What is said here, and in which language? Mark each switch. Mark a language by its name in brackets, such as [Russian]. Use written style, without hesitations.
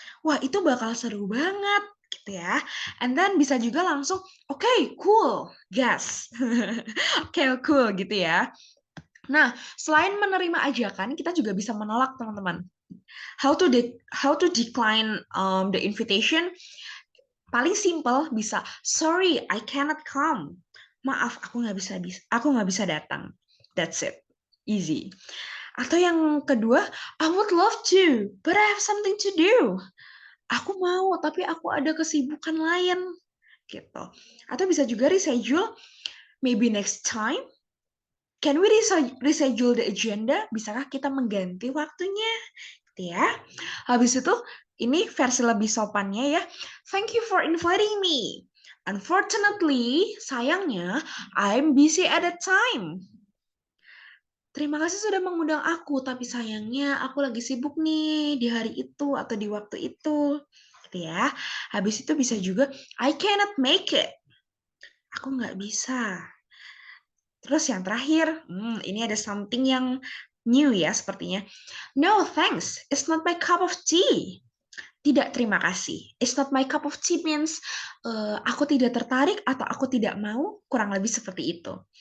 [Indonesian] Wah, itu bakal seru banget gitu ya. [English] And then [Indonesian] bisa juga langsung, [English] okay, cool, yes. Okay, cool [Indonesian] gitu ya. Nah, selain menerima ajakan, kita juga bisa menolak teman-teman. [English] How to decline the invitation? [Indonesian] Paling simple bisa, [English] sorry, I cannot come. [Indonesian] Maaf, aku nggak bisa datang. [English] That's it. Easy. [Indonesian] Atau yang kedua, [English] I would love to, but I have something to do. [Indonesian] Aku mau, tapi aku ada kesibukan lain. Gitu. Atau bisa juga [English] reschedule, maybe next time. Can we reschedule the agenda? [Indonesian] Bisakah kita mengganti waktunya? Gitu ya. Habis itu, ini versi lebih sopannya ya. [English] Thank you for inviting me. Unfortunately, [Indonesian] sayangnya, [English] I'm busy at that time. [Indonesian] Terima kasih sudah mengundang aku, tapi sayangnya aku lagi sibuk nih di hari itu atau di waktu itu. Gitu ya. Habis itu bisa juga, [English] I cannot make it. [Indonesian] Aku nggak bisa. Terus yang terakhir, ini ada something yang new ya sepertinya. [English] No thanks, it's not my cup of tea. [Indonesian] Tidak, terima kasih. [English] It's not my cup of tea means [Indonesian] aku tidak tertarik atau aku tidak mau, kurang lebih seperti itu.